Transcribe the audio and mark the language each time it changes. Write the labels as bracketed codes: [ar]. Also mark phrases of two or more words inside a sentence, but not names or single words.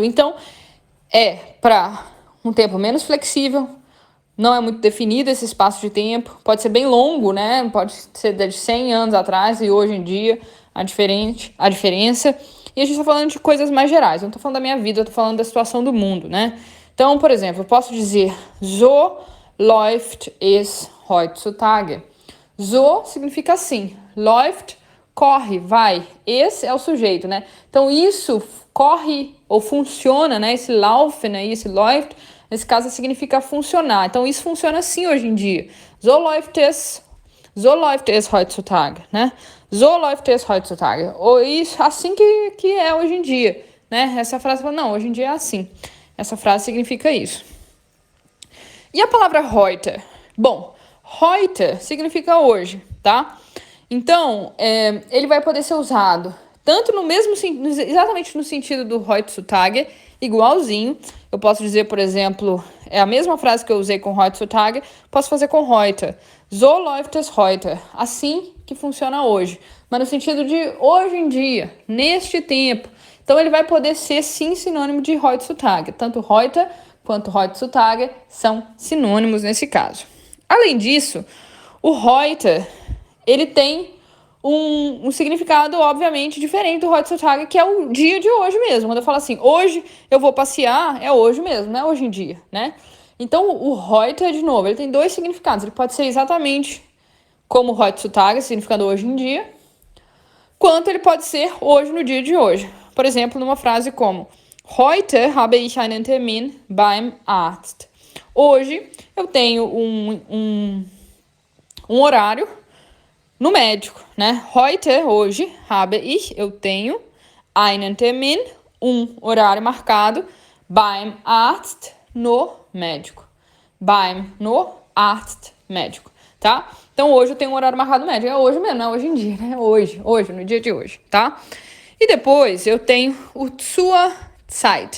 [pt] Então, é para um tempo menos flexível, não é muito definido esse espaço de tempo, pode ser bem longo, né? Pode ser de 100 anos atrás e hoje em dia a diferença. E a gente está falando de coisas mais gerais, eu não estou falando da minha vida, eu estou falando da situação do mundo, né? Então, por exemplo, eu posso dizer, [de] so läuft es heutzutage. [pt] So significa assim, läuft, corre, vai. Esse é o sujeito, né? Então, isso corre ou funciona, né? Esse laufen, né? Esse läuft, nesse caso, significa funcionar. Então, isso funciona assim hoje em dia. [de] So läuft es heutzutage, né? So läuft es heutzutage. [pt] Ou isso, assim que é hoje em dia, né? Essa frase fala, não, hoje em dia é assim. Essa frase significa isso. E a palavra heute? Bom, heute significa hoje, tá? Então, ele vai poder ser usado tanto no mesmo, exatamente no sentido do heutzutage, igualzinho. Eu posso dizer, por exemplo, é a mesma frase que eu usei com heutzutage, posso fazer com heute. [de] So läuft es heute. [pt] Assim que funciona hoje. Mas no sentido de hoje em dia, neste tempo. Então, ele vai poder ser, sim, sinônimo de heutzutage. Tanto heute quanto heutzutage são sinônimos nesse caso. Além disso, o heute, ele tem um significado, obviamente, diferente do heutzutage, que é o dia de hoje mesmo. Quando eu falo assim, hoje eu vou passear, é hoje mesmo, não é hoje em dia, né? Então, o heute, de novo, ele tem 2 significados. Ele pode ser exatamente como o heutzutage, significando hoje em dia, quanto ele pode ser hoje, no dia de hoje. Por exemplo, numa frase como [de] Heute habe ich einen Termin beim Arzt. [pt] Hoje eu tenho um horário no médico, né? [de] Heute, hoje, habe ich, [pt] eu tenho, [de] einen Termin, [pt] horário marcado, [de] beim Arzt, [pt] no médico. Beim, no Arzt, médico, tá? Então, hoje eu tenho um horário marcado no médico. É hoje mesmo, não é hoje em dia, né? Hoje, no dia de hoje, tá? E depois eu tenho o [de] zur Zeit.